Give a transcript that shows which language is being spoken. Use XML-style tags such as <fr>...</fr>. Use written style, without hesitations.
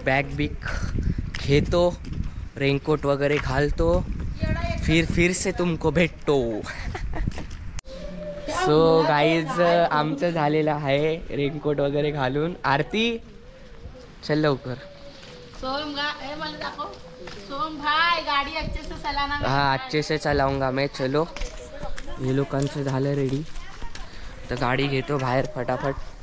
<mr>Bag big घेतो, raincoat वगैरे घालतो,</mr> <hi>फिर से तुमको</hi> <mr>भेटतो. सो गाईज आमचं झालेलं आहे रेनकोट वगैरे घालून. आरती चल लवकर. सोम मला दाखव.</mr> <hi>सोम भाई गाडी अच्छे से चलाना. हाँ अच्छे से चलाऊंगा मैं.</hi> <mr>चलो हे लोकांचं झालं रेडी. तर गाडी घेतो बाहेर फटाफट.</mr>